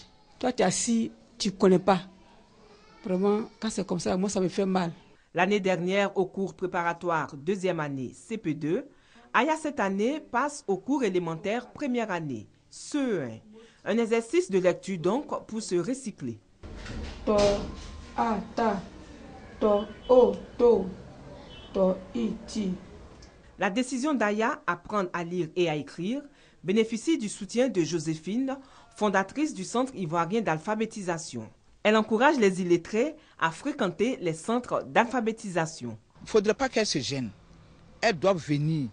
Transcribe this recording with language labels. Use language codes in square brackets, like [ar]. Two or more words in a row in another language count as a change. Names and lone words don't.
[fr] Toi, tu es assis, tu ne connais pas. Vraiment, quand c'est comme ça, moi, ça me fait mal. L'année dernière, au cours préparatoire 2e année CP2, Aya cette année passe au cours élémentaire 1re année, CE1. Un exercice de lecture donc pour se recycler. To, a, ta, to, o, to, i, ti. La décision d'Aya apprendre à lire et à écrire bénéficie du soutien de Joséphine, fondatrice du Centre ivoirien d'alphabétisation. Elle encourage les illettrés à fréquenter les centres d'alphabétisation. Il ne faudrait pas qu'elles se gênent. Elles doivent venir.